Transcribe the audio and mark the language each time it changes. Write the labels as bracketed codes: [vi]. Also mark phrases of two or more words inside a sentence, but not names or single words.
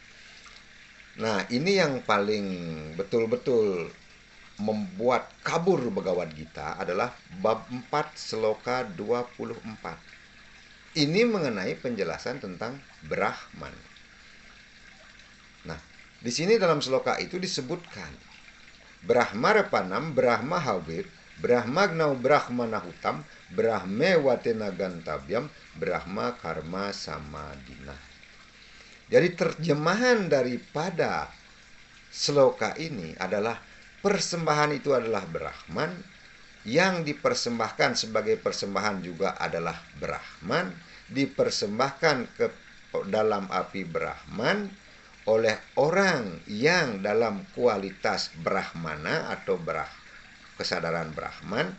[id] Nah, ini yang paling betul-betul membuat kabur Bhagavad Gita adalah bab 4 sloka 24. Ini mengenai penjelasan tentang Brahman. Nah, di sini dalam sloka itu disebutkan [sa] Brahma Repanam, Brahma Havir, Brahma Gnau Brahma Nahutam, Brahme Watena Gantabyam, Brahma Karma Samadina. [id] Jadi terjemahan daripada sloka ini adalah persembahan itu adalah Brahman, yang dipersembahkan sebagai persembahan juga adalah Brahman, dipersembahkan ke dalam api Brahman oleh orang yang dalam kualitas Brahmana atau kesadaran Brahman.